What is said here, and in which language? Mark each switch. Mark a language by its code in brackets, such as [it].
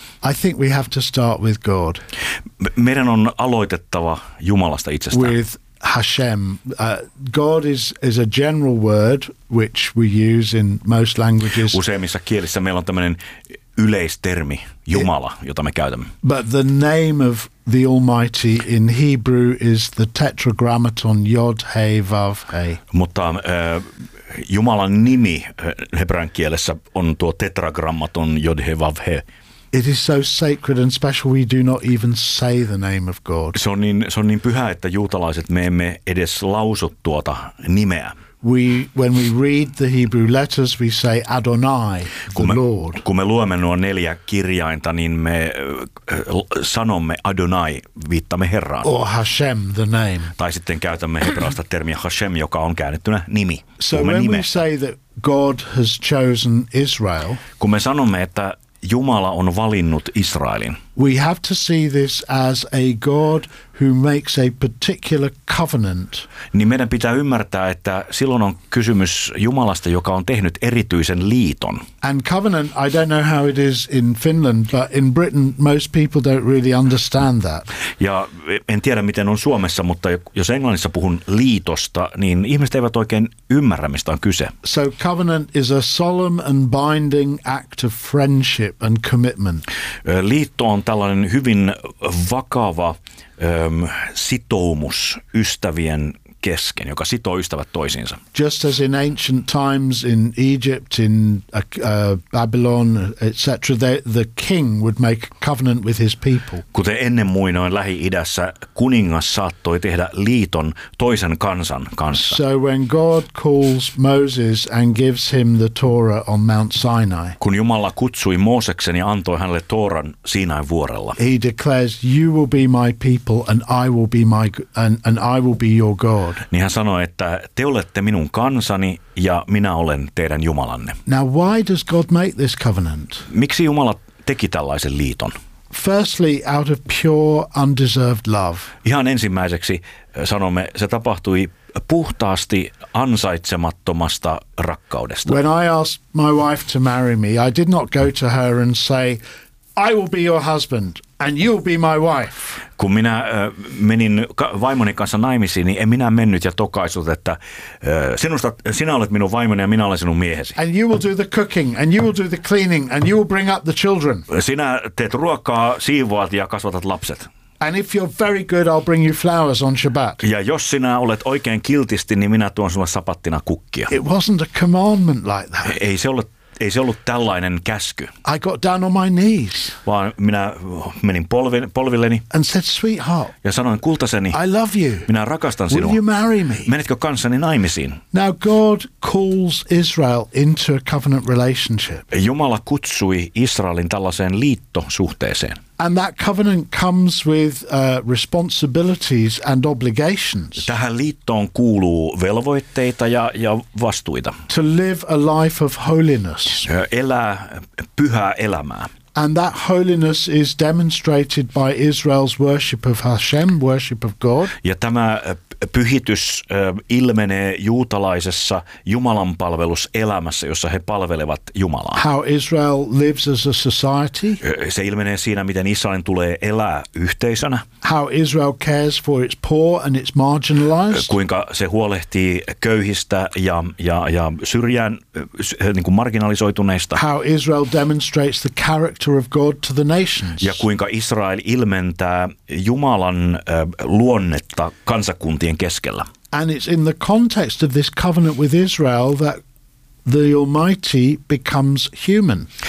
[en] I think we have to start with God. [fi] Meidän on aloitettava Jumalasta itsestään. [en] With Hashem. God is a general word which we use in most languages. [fi] Useimmissa kielissä meillä on tämmöinen yleistermi Jumala, jota me käytämme. [en] But the name of the Almighty in Hebrew is the tetragrammaton Yod, He, Vav, He. [fi] Mutta Jumalan nimi hebrean kielessä on tuo tetragrammaton Yod, He, Vav, He. [en] It is so sacred and special we do not even say the name of God. [fi] Se on niin pyhä, että juutalaiset me emme edes lausu tuota nimeä. [en] When we read the Hebrew letters, we say Adonai, the Lord. [fi] Kun me luemme nuo neljä kirjainta, niin me sanomme Adonai, viittamme Herraan. [en] Or Hashem, the name. [fi] Tai sitten käytämme hebraasta termiä Hashem, joka on käännettynä nimi. [en] So when we say that God has chosen Israel, [fi] kun me sanomme, että Jumala on valinnut Israelin. [en] We have to see this as a God who makes a particular covenant. [fi] Niin meidän pitää ymmärtää, että silloin on kysymys Jumalasta, joka on tehnyt erityisen liiton. [en] And covenant, I don't know how it is in Finland, but in Britain most people don't really understand that. [fi] Ja en tiedä, miten on Suomessa, mutta jos englannissa puhun liitosta, niin ihmiset eivät oikein ymmärrä, mistä on kyse. [en] So covenant is a solemn and binding act of friendship and commitment. [fi] Liitto on tällainen hyvin vakava sitoumus ystävien kesken, joka sitoo ystävät toisiinsa. [en] Just as in ancient times in Egypt, in Babylon, etc., the king would make covenant with his people. [fi] Kuten ennen muinoin Lähi-idässä, kuningas saattoi tehdä liiton toisen kansan kanssa. [en] So when God calls Moses and gives him the Torah on Mount Sinai. [fi] Kun Jumala kutsui Mooseksen ja antoi hänelle Tooran Siinain vuorella. [en] He declares, "You will be my people, and I will be my and I will be your God." [fi] Niin hän sanoi, että te olette minun kansani ja minä olen teidän Jumalanne. [en] Now, why does God make this covenant? [fi] Miksi Jumala teki tällaisen liiton? [en] Firstly, out of pure, undeserved love. [fi] Ihan ensimmäiseksi sanomme, se tapahtui puhtaasti ansaitsemattomasta rakkaudesta. [en] When I asked my wife to marry me, I did not go to her and say, "I will be your husband and you will be my wife." [fi] Kun minä menin vaimoni kanssa naimisiin, niin en minä mennyt ja tokaisut, että sinä olet minun vaimoni ja minä olen sinun miehesi. [en] And you will do the cooking and you will do the cleaning and you will bring up the children. [fi] Sinä teet ruokaa, siivoat ja kasvatat lapset. [en] And if you're very good, I'll bring you flowers on Shabbat. [fi] Ja jos sinä olet oikein kiltisti, niin minä tuon sinulle sapattina kukkia. [en] It wasn't a commandment like that. [fi] Ei se ollut tällainen käsky. [en] I got down on my knees. [fi] Vaan minä menin polvilleni. [en] And said, "Sweetheart." [fi] Ja sanoin, kultaseni. [en] I love you. [fi] Minä rakastan sinua. [en] Will you marry me? [fi] Menetkö kanssani naimisiin? [en] Now God calls Israel into a covenant relationship. [fi] Jumala kutsui Israelin tällaiseen liittosuhteeseen. [en] And that covenant comes with responsibilities and obligations. [fi] Tähän liittoon kuuluu velvoitteita ja vastuita. [en] To live a life of holiness. [fi] Elää pyhää elämää. [en] And that holiness is demonstrated by Israel's worship of Hashem, worship of God. [fi] Ja tämä pyhitys ilmenee juutalaisessa Jumalan palveluselämässä, jossa he palvelevat Jumalaa. [en] How Israel lives as a society. [fi] Se ilmenee siinä, miten Israelin tulee elää yhteisönä. [en] How Israel cares for its poor and its marginalized. [fi] Kuinka se huolehtii köyhistä ja syrjään niin kuin marginalisoituneista. [en] How Israel demonstrates the character of God to the nations. [fi] Ja kuinka Israel ilmentää Jumalan luonnetta kansakuntaan. [en] And it's in the context of this covenant with Israel that the Almighty becomes human.